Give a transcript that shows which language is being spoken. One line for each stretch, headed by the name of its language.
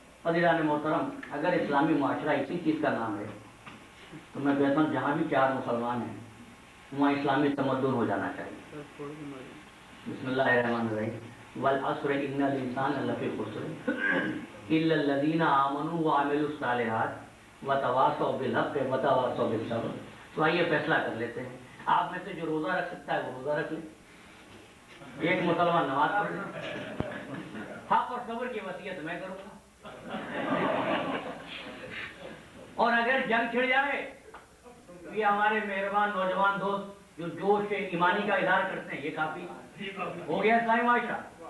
Urdu: عزیزان محترم اگر اسلامی معاشرہ اسی چیز کا نام ہے تو میں کہتا ہوں جہاں بھی چار مسلمان ہیں وہاں اسلامی تمدن ہو جانا چاہیے.
Arabic: بسم اللہ الرحمن الرحیم والعصر ان الانسان لفی خسر الا الذین آمنوا وعملوا الصالحات وتواصوا بالحق وتواصوا بالصبر.
Urdu: تو آئیے فیصلہ کر لیتے ہیں آپ میں سے جو روزہ رکھ سکتا ہے وہ روزہ رکھ لے. ایک مسلمان نماز پڑھ لے. حق اور صبر کی وصیت میں کروں گا. اور اگر جنگ چھڑ جائے تو یہ ہمارے مہربان نوجوان دوست جو جوش ایمانی کا اظہار کرتے ہیں یہ کافی ہو گیا اسلامی معاشرہ.